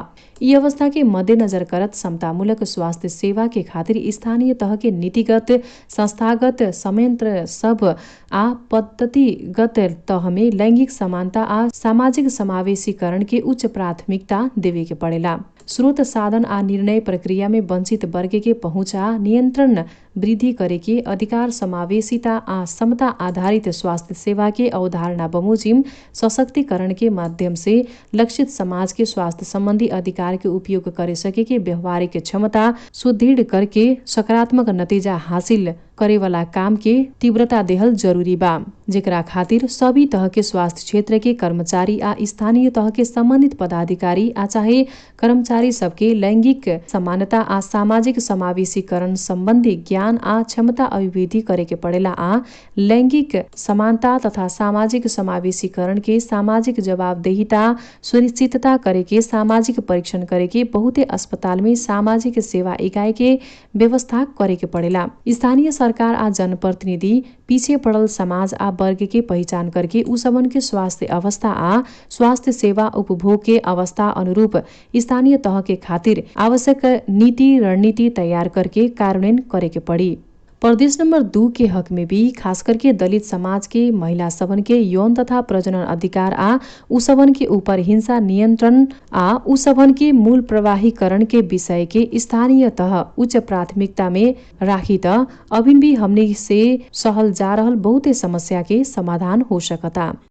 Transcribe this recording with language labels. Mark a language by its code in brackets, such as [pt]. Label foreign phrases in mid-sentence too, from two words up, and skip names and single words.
[bho] ई अवस्था के मद्देनजर करत समतामूलक स्वास्थ्य सेवा के खातिर स्थानीय तह के नीतिगत संस्थागत संयंत्र सब आ पद्धतिगत तह में लैंगिक समानता आ सामाजिक समावेशीकरण के उच्च प्राथमिकता देवे के पड़ेला। स्रोत साधन आ निर्णय प्रक्रिया में वंचित वर्ग के पहुँच आ नियंत्रण वृद्धि करे के अधिकार समावेशिता आ समता आधारित स्वास्थ्य सेवा के अवधारणा बमोजिम सशक्तिकरण के माध्यम से लक्षित समाज के स्वास्थ्य संबंधी अधिकार के उपयोग करे सके के व्यवहारिक क्षमता सुदृढ़ करके सकारात्मक नतीजा हासिल करे वाला काम के तीव्रता देहल जरूरी बा, जेकरा खातिर सभी तह के स्वास्थ्य क्षेत्र के कर्मचारी आ स्थानीय तह के संबंधित पदाधिकारी आ चाहे कर्मचारी सबके लैंगिक समानता आ सामाजिक समावेशीकरण संबंधी ज्ञान आ क्षमता अभिवृद्धि करे के पड़ेला आ लैंगिक समानता तथा सामाजिक समावेशीकरण के सामाजिक जवाबदेहिता सुनिश्चितता करे के सामाजिक परीक्षण करे के बहुते अस्पताल में सामाजिक सेवा इकाई के व्यवस्था करे के पड़ेला। स्थानीय सरकार आ जनप्रतिनिधि पीछे पड़ल समाज आ वर्ग के पहचान करके उ सबन के स्वास्थ्य अवस्था आ स्वास्थ्य सेवा उपभोग के अवस्था अनुरूप स्थानीय तह के खातिर आवश्यक नीति रणनीति तैयार करके कार्यान्वयन करे के पड़ी। प्रदेश नंबर 2 के हक में भी खास करके दलित समाज के महिला सबन के यौन तथा प्रजनन अधिकार आ उ सबन के ऊपर हिंसा नियंत्रण आ उ सबन के मूल प्रवाहीकरण के विषय के स्थानीय तह उच्च प्राथमिकता में राखी त अभिन भी हमने से सहल जा रहल बहुते समस्या के समाधान हो सकता।